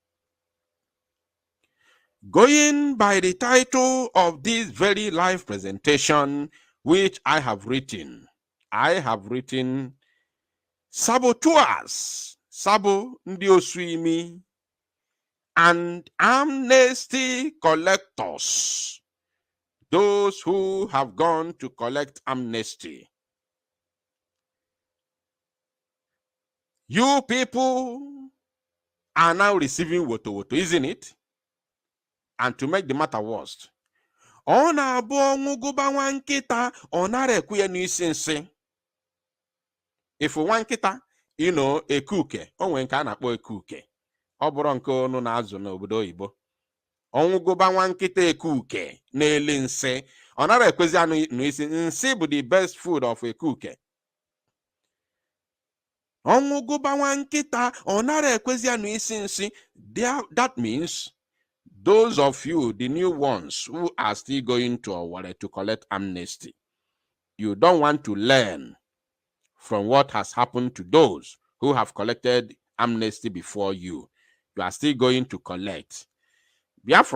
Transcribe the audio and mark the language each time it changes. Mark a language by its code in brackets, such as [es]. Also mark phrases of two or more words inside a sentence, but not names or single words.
[en] Going by the title of this very live presentation, which I have written saboteurs, sabo ndi oswimi, and amnesty collectors, those who have gone to collect amnesty. You people are now receiving woto, isn't it? And to make the matter worse, [ig] ọ na-abụ ọnwụ gụba nwa nkịta, ọ nara ekwu ya n'isi nsị. If nwa nkịta, ekuke, o nwere nke a na-akpọ ekuke. Ọ bụrụ nke unu na-azụ n'obodo oyibo. Ọnwụ gụba nwa nkịta ekuke na-eli nsị, ọ nara ekwezi anụ n'isi. Nsị bụ [en] the best food of ekuke. [ig] Ọnwụ gụba nwa nkịta, ọ nara ekwezi anụ isi nsị. [en] That means those of you, the new ones who are still going to Owerri to collect amnesty, you don't want to learn from what has happened to those who have collected amnesty before you. You are still going to collect.